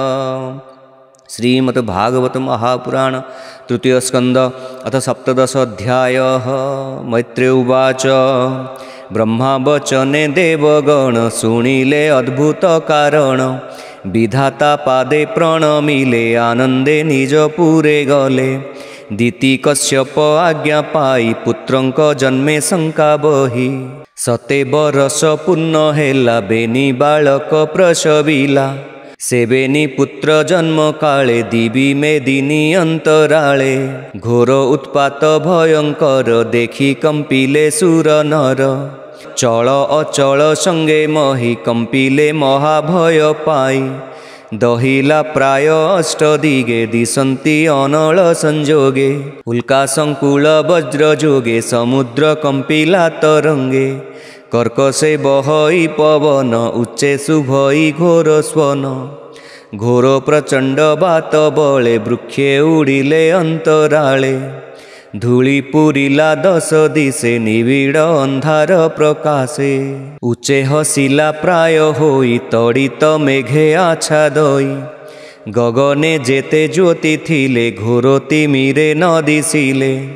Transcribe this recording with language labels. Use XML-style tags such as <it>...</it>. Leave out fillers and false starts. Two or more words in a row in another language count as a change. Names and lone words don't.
<or>ଶ୍ରୀମଦ୍ଭାଗବତ ମହାପୁରାଣ ତୃତୀୟ ସ୍କନ୍ଦ ଅଥ ସପ୍ତଦଶ ଅଧ୍ୟାୟ। ମୈତ୍ରେୟ ଉବାଚ ବ୍ରହ୍ମା ବଚନେ ଦେବଗଣ ଶୁଣିଲେ ଅଦ୍ଭୁତ କାରଣ। ବିଧାତା ପାଦେ ପ୍ରଣମିଲେ ଆନନ୍ଦେ ନିଜ ପୁରେ ଗଲେ। ଦିତି କଶ୍ୟପ ଆଜ୍ଞା ପାଇ ପୁତ୍ରଙ୍କ ଜନ୍ମେ ଶଙ୍କା ବହି। ଶତେ ବରଷ ପୂର୍ଣ୍ଣ ହେଲା ବେନି ବାଳକ ପ୍ରସବିଲା। ସେ ବେନି ପୁତ୍ର ଜନ୍ମ କାଳେ ଦିବି ମେଦିନୀ ଅନ୍ତରାଳେ। ଘୋର ଉତ୍ପାତ ଭୟଙ୍କର ଦେଖି କମ୍ପିଲେ ସୁର ନର। ଚଳ ଅଚଳ ସଙ୍ଗେ ମହୀ କମ୍ପିଲେ ମହାଭୟ ପାଇ। ଦହିଲା ପ୍ରାୟ ଅଷ୍ଟଦିଗେ ଦିଶନ୍ତି ଅନଳ ସଂଯୋଗେ। ଉଲ୍କା ସଙ୍କୁଳ ବଜ୍ର ଯୋଗେ ସମୁଦ୍ର କମ୍ପିଲା ତରଙ୍ଗେ। କର୍କଶେ ବହଇ ପବନ ଉଚ୍ଚେ ଶୁଭଇ ଘୋର ସ୍ୱନ। ଘୋର ପ୍ରଚଣ୍ଡ ବାତ ବଳେ ବୃକ୍ଷେ ଉଡ଼ିଲେ ଅନ୍ତରାଳେ। ଧୂଳି ପୁରିଲା ଦଶ ଦିଶେ ନିବିଡ଼ ଅନ୍ଧାର ପ୍ରକାଶେ। ଉଚ୍ଚେ ହସିଲା ପ୍ରାୟ ହୋଇ ତଡ଼ିତ ମେଘେ ଆଚ୍ଛାଦଇ। ଗଗନେ ଯେତେ ଜ୍ୟୋତି ଥିଲେ ଘୋର ତିମିରେ ନ ଦିଶିଲେ।</or>